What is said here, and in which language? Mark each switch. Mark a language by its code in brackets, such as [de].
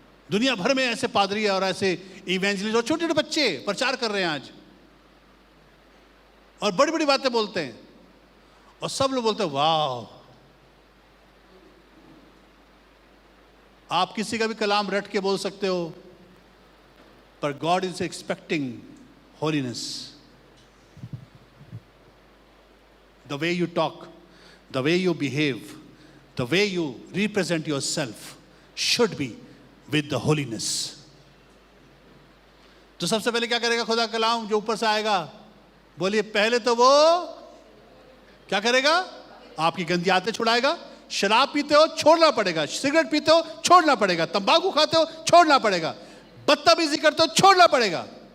[hi] दुनिया भर में ऐसे पादरी और ऐसे इवेंजलिस्ट और छोटे छोटे बच्चे प्रचार कर रहे हैं आज, और बड़ी बड़ी बातें बोलते हैं और सब लोग बोलते हैं वाह। आप किसी का भी कलाम रट के बोल सकते हो, पर [en] God is expecting holiness. The way you talk, the way you behave, the way you represent yourself should be with the holiness. [hi] तो सबसे पहले क्या करेगा खुदा कलाम जो ऊपर से आएगा? बोलिए पहले तो वो क्या करेगा? आपकी गंदी आदतें छुड़ाएगा। शराब पीते हो छोड़ना पड़ेगा, सिगरेट पीते हो छोड़ना पड़ेगा, तंबाकू खाते हो छोड़ना पड़ेगा, बदतमीजी करते हो छोड़ना पड़ेगा।